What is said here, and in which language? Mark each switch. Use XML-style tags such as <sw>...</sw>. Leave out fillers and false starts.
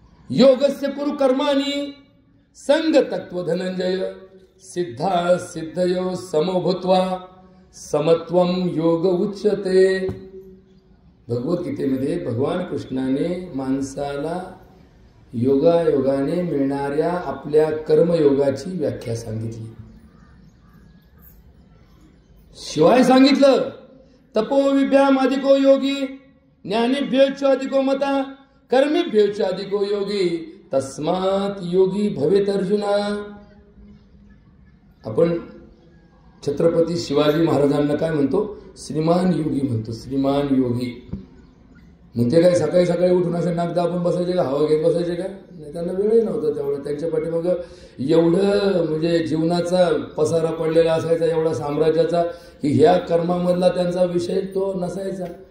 <sa>योगस्य कुरु कर्माणि संग तत्व धनंजय, सिद्धा सिद्धयो समो भूत्वा समत्वम योग उच्यते.</sa> <mr>भगवद्गीतेमध्ये भगवान कृष्णाने माणसाला योगायोगाने मिळणाऱ्या आपल्या कर्मयोगाची व्याख्या सांगितली. शिवाय सांगितलं</mr> <sa>तपो विभ्याम अधिको योगी, ज्ञानेभ्योच अधिको मता, कर्मेभ्योच अधिको योगी, तस्मात योगी भवेत अर्जुना.</sa> <mr>आपण छत्रपती शिवाजी महाराजांना काय म्हणतो? श्रीमान योगी म्हणतो. श्रीमान योगी मग ते काय सकाळी सकाळी उठून असे नाक दाबून बसायचे का, हवा घेत बसायचे का? नाही, त्यांना वेळही नव्हता तेवढं. त्यांच्या पाठीमाग एवढं म्हणजे जीवनाचा पसारा पडलेला असायचा, एवढा साम्राज्याचा, की ह्या कर्मामधला त्यांचा विषय तो नसायचा.</mr>